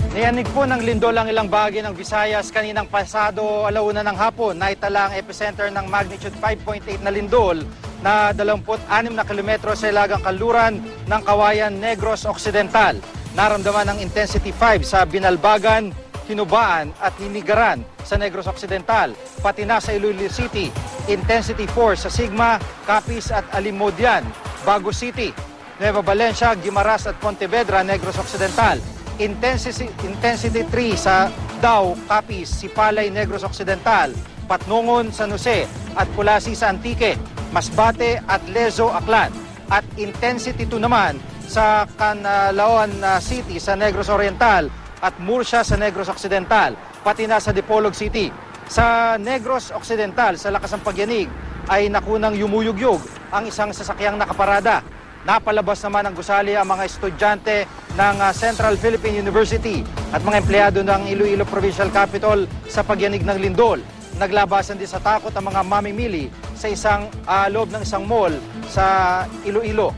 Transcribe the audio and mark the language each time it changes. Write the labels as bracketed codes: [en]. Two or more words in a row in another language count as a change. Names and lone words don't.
[tl] Niyanig po ng lindol ang ilang bahagi ng Visayas kaninang pasado alauna ng hapon. Naitala ang epicenter ng magnitude 5.8 na lindol na 26 na kilometro sa ilagang kanluran ng Kawayan Negros Occidental. Naramdaman ng intensity 5 sa Binalbagan, Hinubaan at Hinigaran sa Negros Occidental, pati na sa Iloilo City. Intensity 4 sa Sigma, Capiz at Alimodian, Bago City, Nueva Valencia, Guimaras at Pontevedra, Negros Occidental. Intensity 3 sa Dao, Capiz, Sipalay, Negros Occidental, Patnongon, San Jose at Pulasi sa Antique, Masbate at Lezo, Aklan. At intensity 2 naman sa Canlaon City sa Negros Oriental at Murcia sa Negros Occidental, pati na sa Dipolog City. Sa Negros Occidental, sa lakas ng pagyanig, ay nakunang yumuyugyog ang isang sasakyang nakaparada. Napalabas naman ng gusali ang mga estudyante ng Central Philippine University at mga empleyado ng Iloilo Provincial Capital sa pagyanig ng lindol. Naglabasan din sa takot ang mga mamimili sa loob ng isang mall sa Iloilo.